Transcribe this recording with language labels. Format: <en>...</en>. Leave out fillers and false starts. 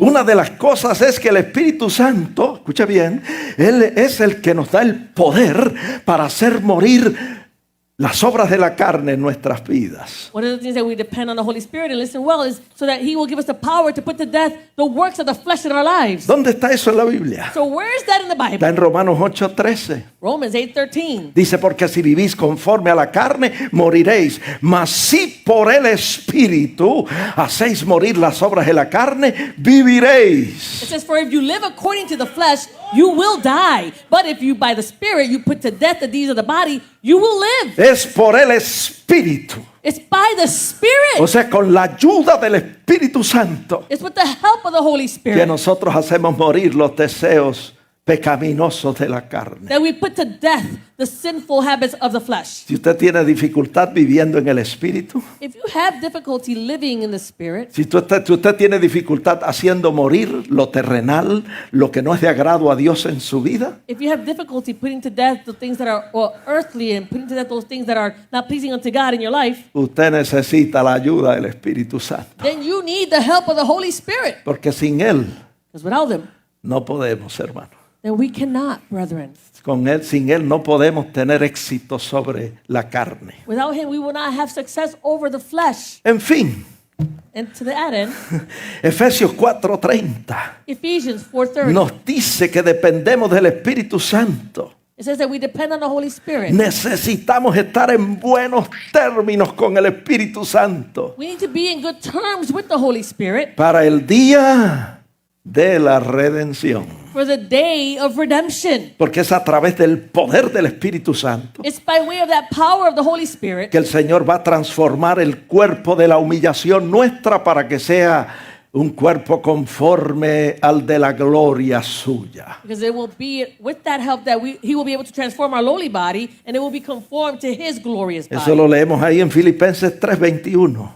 <es>Una de las cosas es que el Espíritu Santo, escucha bien, Él es el que nos da el poder para hacer morir las obras de la carne en nuestras vidas.</es> <en>One of the things that we depend on the Holy Spirit and listen well is so that he will give us the power to put to death the works of the flesh in our lives.</en> <es>¿Dónde está eso en la Biblia?</es> <en>So where is that in the</en> <es>Está</es> <en>Bible?</en> <es>en Romanos 8:13.</es> <en>Romans 8:13.</en> <es>Dice, porque si vivís conforme a la carne, moriréis. Mas si por el Espíritu hacéis morir las obras de la carne, viviréis.</es> <en>It says, for if you live according to the flesh, you will die. But if you by the Spirit you put to death the deeds of the body, you will live.</en> <es>Es por el Espíritu.</es> <en>It's by the Spirit.</en> <es>O sea, con la ayuda del Espíritu Santo,</es> <en>It's with the help of the Holy</en> <es>que</es> <en>Spirit</en> <es>nosotros hacemos morir los deseos pecaminosos de la carne.</es> <en>that we put to death the sinful habits of the flesh.</en> <es>Si usted tiene dificultad viviendo en el Espíritu,</es> <en>If you have difficulty living in the Spirit,</en> <es>si usted tiene dificultad haciendo morir lo terrenal, lo que no es de agrado a Dios en su vida,</es> <en>if you have difficulty putting to death the things that are earthly and putting to death those things that are not pleasing unto God in your life,</en> <es>usted necesita la ayuda del Espíritu Santo.</es> <en>then you need the help of the Holy Spirit.</en> <es>Porque sin Él</es> <en>Because without Him,</en> <es>no podemos, hermano.</es> <en>then we cannot, brethren.</en> <es>Con Él, sin Él no podemos tener éxito sobre la carne.</es> <en>Without Him, we will not have success over the flesh.</en> <es>En fin,</es> <en>And to that end,</en> <es>Efesios 4:30</es> <en>Ephesians 4:30,</en> <es>nos dice que dependemos del Espíritu Santo.</es> <en>it says that we depend on the Holy Spirit.</en> <es>Necesitamos estar en buenos términos con el Espíritu Santo</es> <en>We need to be in good terms with the Holy Spirit</en> <es>para el día de la redención.</es> <en>for the day of redemption.</en> <es>Porque es a través del poder del Espíritu Santo</es> <en>It's by way of that power of the Holy Spirit</en> <es>que el Señor va a transformar el cuerpo de la humillación nuestra para que sea un cuerpo conforme al de la gloria suya.</es> <en>because it will be with that help that He will be able to transform our lowly body and it will be conformed to His glorious</en> <es>Eso</es> <en>body.</en> <es>lo leemos ahí en Filipenses 3:21.</es>